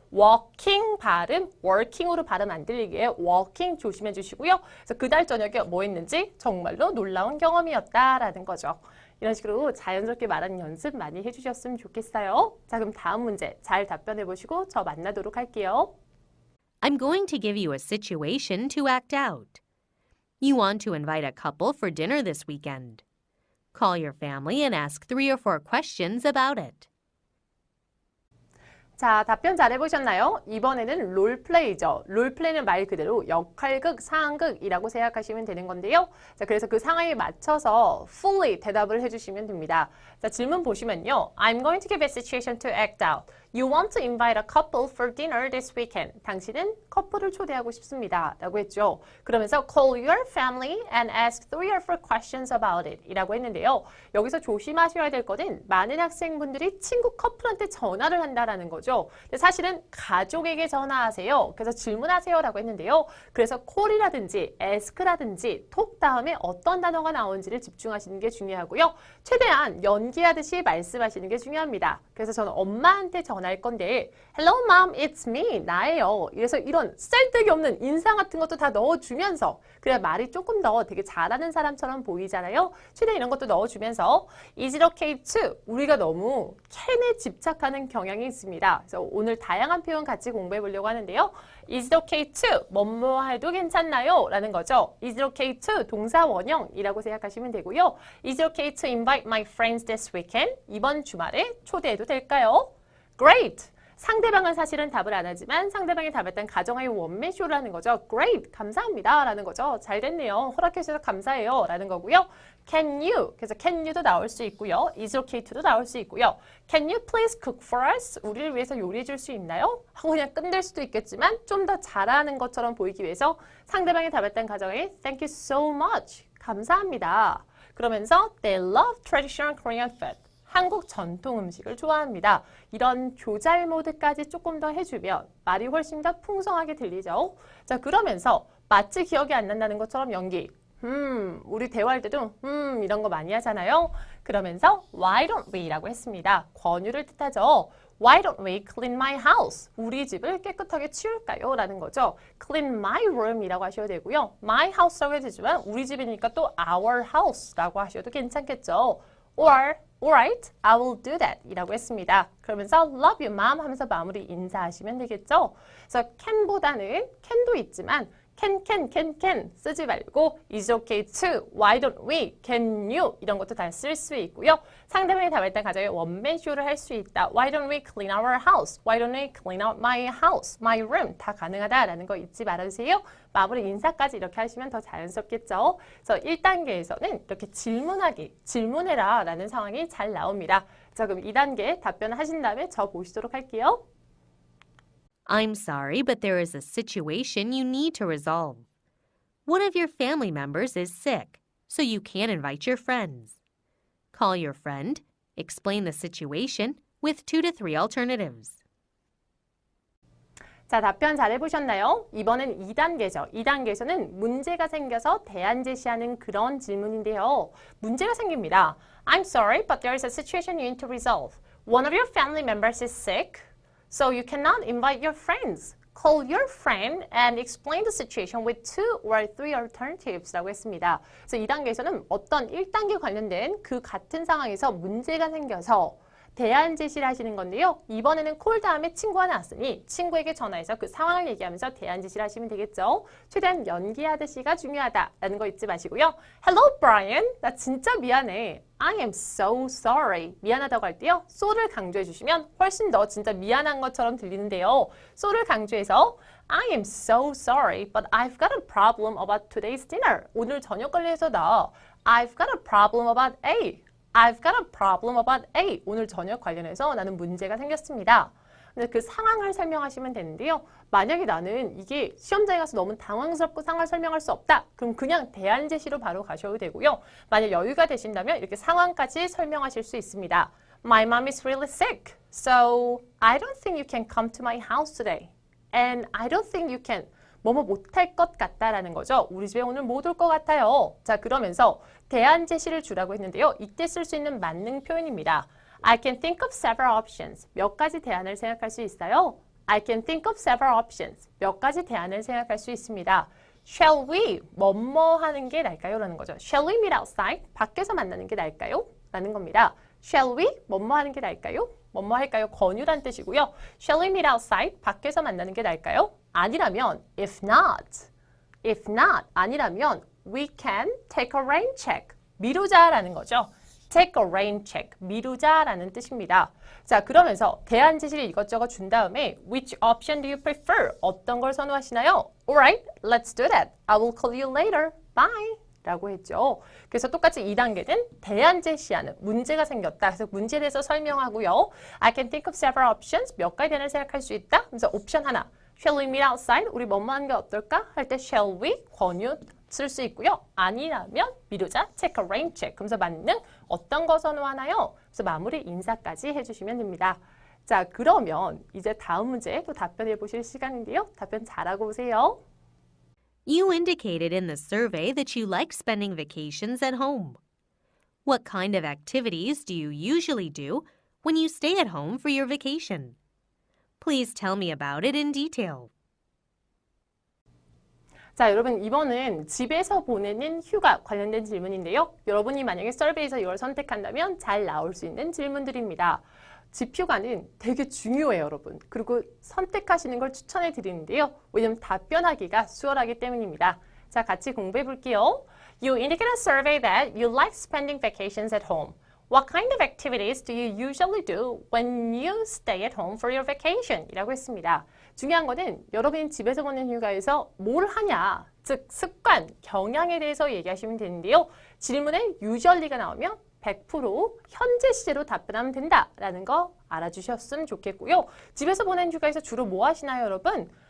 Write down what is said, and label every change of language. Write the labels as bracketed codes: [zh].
[ko] walking 발음, working으로 발음 안 들리게 walking 조심해 주시고요. 그래서 그날 저녁에 뭐 했는지 정말로 놀라운 경험이었다라는 거죠. 이런 식으로 자연스럽게 말하는 연습 많이 해주셨으면 좋겠어요. 자, 그럼 다음 문제 잘 답변해 보시고 저 만나도록 할게요. [en] I'm going to give you a situation to act out. You want to invite a couple for dinner this weekend. Call your family and ask 3 or 4 questions about it. [ko] 자, 답변 잘해보셨나요? 이번에는 롤플레이죠. 롤플레이는 말 그대로 역할극, 상황극이라고 생각하시면 되는 건데요. 자, 그래서 그 상황에 맞춰서 fully 대답을 해주시면 됩니다. 자, 질문 보시면요. [en] I'm going to give a situation to act out. You want to invite a couple for dinner this weekend. [ko] 당신은 커플을 초대하고 싶습니다. 라고 했죠. [en] 그러면서 call your family and ask 3 or 4 questions about it. [ko] 이라고 했는데요. 여기서 조심하셔야 될 거는 많은 학생분들이 친구 커플한테 전화를 한다라는 거죠. 근데 사실은 가족에게 전화하세요. 그래서 질문하세요. 라고 했는데요. 그래서 call이라든지 ask라든지 톡 다음에 어떤 단어가 나오는지를 집중하시는 게 중요하고요. 최대한 연기하듯이 말씀하시는 게 중요합니다. 그래서 저는 엄마한테 전화할 건데 [en] Hello mom, it's me, [ko] 나예요. 이래서 이런 쓸데기 없는 인상 같은 것도 다 넣어주면서 그래야 말이 조금 더 되게 잘하는 사람처럼 보이잖아요. 최대한 이런 것도 넣어주면서 [en] Is it okay to? [ko] 우리가 너무 can에 집착하는 경향이 있습니다. 그래서 오늘 다양한 표현 같이 공부해 보려고 하는데요. [en] Is it okay to? [ko] 뭐뭐 해도 괜찮나요? 라는 거죠. [en] Is it okay to? [ko] 동사 원형이라고 생각하시면 되고요. [en] Is it okay to invite my friends this weekend? [ko] 이번 주말에 초대해도 될까요? [en] Great! [ko] 상대방은 사실은 답을 안 하지만 상대방이 답했던 가정하에 원맨쇼를 하는 거죠. [en] Great! [ko] 감사합니다. 라는 거죠. 잘 됐네요. 허락해 주셔서 감사해요. 라는 거고요. [en] Can you? [ko] 그래서 [en] can you [ko] 도 나올 수 있고요. [en] Is okay to [ko] 도 나올 수 있고요. [en] Can you please cook for us? [ko] 우리를 위해서 요리해 줄 수 있나요? 하고 그냥 끝낼 수도 있겠지만 좀 더 잘하는 것처럼 보이기 위해서 상대방이 답했던 가정에 [en] Thank you so much. [ko] 감사합니다. [en] 그러면서 They love traditional Korean food. [ko] 한국 전통 음식을 좋아합니다. 이런 조잘 모드까지 조금 더 해주면 말이 훨씬 더 풍성하게 들리죠. 자, 그러면서 마치 기억이 안 난다는 것처럼 연기. 우리 대화할 때도 이런 거 많이 하잖아요. 그러면서 [en] why don't we [ko] 라고 했습니다. 권유를 뜻하죠. [en] Why don't we clean my house? [ko] 우리 집을 깨끗하게 치울까요? 라는 거죠. [en] Clean my room [ko] 이라고 하셔도 되고요. My house라고 해도 되지만 우리 집이니까 또 [en] our house [ko] 라고 하셔도 괜찮겠죠. [en] Or Alright, I will do that 이라고 했습니다. [ko] 그러면서 [en] love you mom [ko] 하면서 마무리 인사하시면 되겠죠. 그래서 can보다는 can도 있지만 can 쓰지 말고 [en] is okay to, why don't we, can you [ko] 이런 것도 다 쓸 수 있고요. 상대방이 답했던 가정에 원맨쇼를 할 수 있다. [en] Why don't we clean our house? Why don't we clean out my house, my room? [ko] 다 가능하다라는 거 잊지 말아주세요. 마무리 인사까지 이렇게 하시면 더 자연스럽겠죠. 그래서 1단계에서는 이렇게 질문해라 라는 상황이 잘 나옵니다. 자, 그럼 2단계 답변을 하신 다음에 저 보시도록 할게요. [en] I'm sorry, but there is a situation you need to resolve. One of your family members is sick, so you can't invite your friends. Call your friend, explain the situation with 2 to 3 alternatives. [ko] 자, 답변 잘 해보셨나요? 이번엔 2단계죠. 2단계에서는 문제가 생겨서 대안 제시하는 그런 질문인데요. 문제가 생깁니다. [en] I'm sorry, but there is a situation you need to resolve. One of your family members is sick, so you cannot invite your friends. Call your friend and explain the situation with 2 or 3 alternatives [ko] 라고 했습니다. 그래서 2단계에서는 어떤 1단계 관련된 그 같은 상황에서 문제가 생겨서 대안 제시를 하시는 건데요. 이번에는 콜 다음에 친구가 나왔으니 친구에게 전화해서 그 상황을 얘기하면서 대안 제시를 하시면 되겠죠. 최대한 연기하듯이가 중요하다라는 거 잊지 마시고요. [en] Hello, Brian. [ko] 나 진짜 미안해. [en] I am so sorry. [ko] 미안하다고 할 때요. so를 강조해 주시면 훨씬 더 진짜 미안한 것처럼 들리는데요. so를 강조해서 [en] I am so sorry, but I've got a problem about today's dinner. [ko] 오늘 저녁 관련해서 [en] I've got a problem about A. I've got a problem about A. [ko] 오늘 저녁 관련해서 나는 문제가 생겼습니다. 근데 그 상황을 설명하시면 되는데요. 만약에 나는 이게 시험장에 가서 너무 당황스럽고 상황을 설명할 수 없다. 그럼 그냥 대안 제시로 바로 가셔도 되고요. 만약 여유가 되신다면 이렇게 상황까지 설명하실 수 있습니다. [en] My mom is really sick, so I don't think you can come to my house today. And I don't think you can [ko] 뭐뭐 못할 것 같다라는 거죠. 우리 집에 오늘 못 올 것 같아요. 자, 그러면서 대안 제시를 주라고 했는데요. 이때 쓸 수 있는 만능 표현입니다. [en] I can think of several options. [ko] 몇 가지 대안을 생각할 수 있어요. [en] I can think of several options. [ko] 몇 가지 대안을 생각할 수 있습니다. [en] Shall we? [ko] 뭐뭐 하는 게 나을까요? 라는 거죠. [en] Shall we meet outside? [ko] 밖에서 만나는 게 나을까요? 라는 겁니다. [en] Shall we? [ko] 뭐뭐 하는 게 나을까요? 뭐뭐 할까요? 권유란 뜻이고요. [en] Shall we meet outside? [ko] 밖에서 만나는 게 나을까요? 아니라면 [en] if not 아니라면 we can take a rain check. [ko] 미루자라는 거죠. [en] take a rain check, [ko] 미루자라는 뜻입니다. 자, 그러면서 대안 제시를 이것저것 준 다음에 [en] which option do you prefer? [ko] 어떤 걸 선호하시나요? [en] Alright, let's do that. I will call you later. Bye. 라고 했죠. [ko] 그래서 똑같이 2단계는 대안 제시하는 문제가 생겼다. 그래서 문제에 대해서 설명하고요. [en] I can think of several options. [ko] 몇 가지 대안을 생각할 수 있다. 그래서 옵션 하나. [en] Shall we meet outside? [ko] 우리 뭐뭐 하는 게 어떨까? 할 때 [en] shall we? [ko] 권유 쓸 수 있고요. 아니라면 미루자, [en] check a rain check. [ko] 그래서 만능 어떤 거 선호하나요? 그래서 마무리 인사까지 해주시면 됩니다. 자, 그러면 이제 다음 문제 또 답변해 보실 시간인데요. 답변 잘하고 오세요. [en] You indicated in the survey that you like spending vacations at home. What kind of activities do you usually do when you stay at home for your vacation? Please tell me about it in detail. [ko] 자, 여러분 이번은 집에서 보내는 휴가 관련된 질문인데요. 여러분이 만약에 서베이에서 이걸 선택한다면 잘 나올 수 있는 질문들입니다. 집휴가는 되게 중요해요, 여러분. 그리고 선택하시는 걸 추천해 드리는데요. 왜냐면 답변하기가 수월하기 때문입니다. 자, 같이 공부해 볼게요. [en] You indicate a survey that you like spending vacations at home. What kind of activities do you usually do when you stay at home for your vacation? [ko] 이라고 했습니다. 중요한 거는 여러분이 집에서 보낸 휴가에서 뭘 하냐, 즉 습관, 경향에 대해서 얘기하시면 되는데요. 질문에 usually가 나오면 100% 현재 시제로 답변하면 된다라는 거 알아주셨으면 좋겠고요. 집에서 보낸 휴가에서 주로 뭐 하시나요, 여러분?